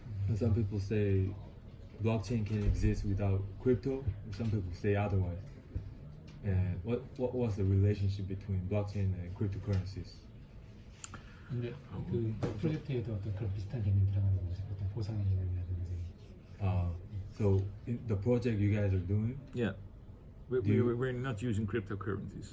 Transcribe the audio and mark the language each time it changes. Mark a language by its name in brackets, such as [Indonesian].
[English] Some people say blockchain can exist without crypto. Some people say otherwise. And what was the relationship between blockchain and cryptocurrencies? [Korean] 근데 그 프로젝트에도 어떤 그런 비슷한 개념이 들어가는 거죠. 어떤 보상의 개념이라든지. [English] So in the project you guys are doing? Yeah, we're not using cryptocurrencies.